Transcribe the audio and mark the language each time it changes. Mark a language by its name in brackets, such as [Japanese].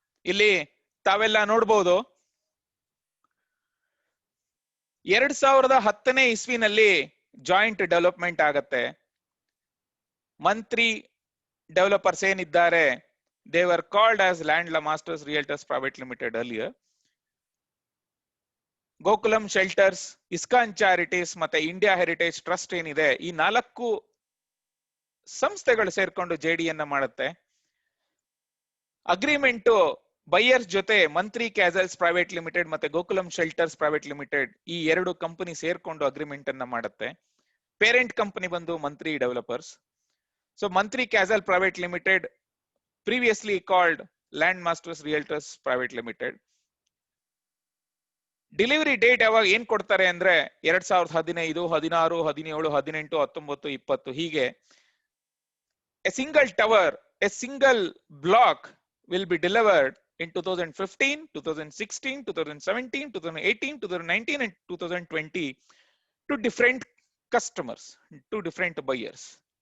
[Kannada] ಇಲ್ಲಿ ತಾವೆಲ್ಲ ನೋಡ್ಬೋದು, 2010ನೇ ಇಸ್ವಿನಲ್ಲಿ ಜಾಯಿಂಟ್ ಡೆವಲಪ್ಮೆಂಟ್ ಆಗತ್ತೆ. [English] Mantri developers ಏನಿದ್ದಾರೆ, they were called as Land Masters Realtors Private Limited earlier. [Kannada] Gokulam shelters, ISKCON charities ಮತ್ತೆ ಇಂಡಿಯಾ ಹೆರಿಟೇಜ್ ಟ್ರಸ್ಟ್ ಏನಿದೆ, ಈ 4 ಸಂಸ್ಥೆಗಳು ಸೇರ್ಕೊಂಡು JDಯನ್ನ ಮಾಡುತ್ತೆ. ಅಗ್ರಿಮೆಂಟ್ ಬೈಯರ್ಸ್ ಜೊತೆ ಮಂತ್ರಿ ಕ್ಯಾಸಲ್ಸ್ ಪ್ರೈವೇಟ್ ಲಿಮಿಟೆಡ್ ಮತ್ತೆ ಗೋಕುಲಂ ಶೆಲ್ಟರ್ಸ್ ಪ್ರೈವೇಟ್ ಲಿಮಿಟೆಡ್ ಈ 2 ಕಂಪನಿ ಸೇರ್ಕೊಂಡು ಅಗ್ರಿಮೆಂಟ್ ಅನ್ನ ಮಾಡುತ್ತೆ. ಪೇರೆಂಟ್ ಕಂಪನಿ ಬಂದು ಮಂತ್ರಿ ಡೆವಲಪರ್ಸ್. [English] So Mantri castle private limited, previously called Land Masters Realtors Private Limited. [Kannada] Delivery date ಯಾವಾಗ ಏನ್ ಕೊಡ್ತಾರೆ ಅಂದ್ರೆ 2015, 16, 17, 18, 19, 20 ಹೀಗೆ. [English] A single tower, a single block will be delivered in 2015, 2016, 2017, 2018, 2019 and 2020 to different customers, to different buyers.